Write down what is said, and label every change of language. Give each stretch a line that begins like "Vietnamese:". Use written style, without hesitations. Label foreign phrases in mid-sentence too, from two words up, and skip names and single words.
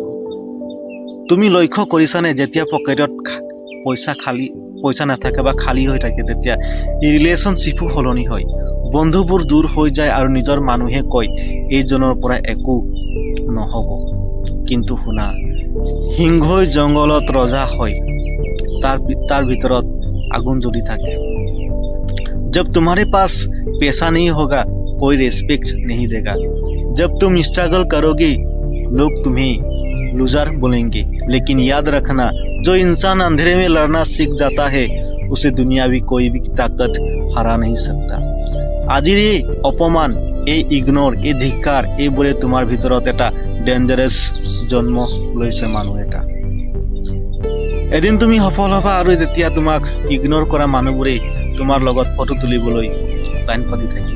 Assamese: তুমি লক্ষ্য কৰিছানে, যেতিয়া পকেটত পইচা নাথাকে বা খালী হৈ থাকে, তেতিয়া ৰিলেশ্যনশ্বিপো সলনি হয়। বন্ধুবোৰ দূৰ হৈ যায় আৰু নিজৰ মানুহে কয় এইজনৰ পৰা একো নহ'ব। কিন্তু শুনা, সিংহই জংঘলত ৰজা হয়, তাৰ ভিতৰত আগুন জ্বলি থাকে।
Hindi: जब तुम्हारे पास पैसा नहीं होगा कोई रेस्पेक्ट नहीं देगा। जब तुम स्ट्रगल करोगे लोग तुम्हें लूजर बोलेंगे। लेकिन याद रखना, जो इंसान अंधेरे में लड़ना सीख जाता है उसे दुनियावी कोई भी ताकत हरा नहीं सकता।
Assamese: আজিৰ এই অপমান, এই ইগনোর, এই ধিক্কাৰ, এইবোৰে তোমাৰ ভিতৰত এটা ডেঞ্জাৰাছ জন্ম লৈছে মানুহ এটা। এদিন তুমি সফল হ'বা আৰু যেতিয়া তোমাক ইগনোৰ কৰা মানুহবোৰে তোমাৰ লগত ফটো তুলিবলৈ লাইন পাতি থাকে।